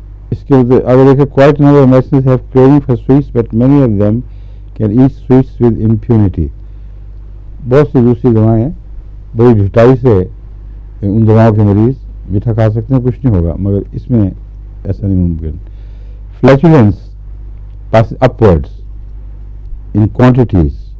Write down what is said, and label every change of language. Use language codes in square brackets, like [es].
[ur] اس کے اگر دیکھیں [en] quite number of Muslims have craving for sweets but many of them can eat sweets with impunity. [ur] بہت سی دوسری دوائیں ہیں بڑی ڈھٹائی سے ان دواؤں کے مریض میٹھا کھا سکتے ہیں, کچھ نہیں ہوگا, مگر اس میں ایسا نہیں ممکن. [en] Flatulence passes upwards in quantities.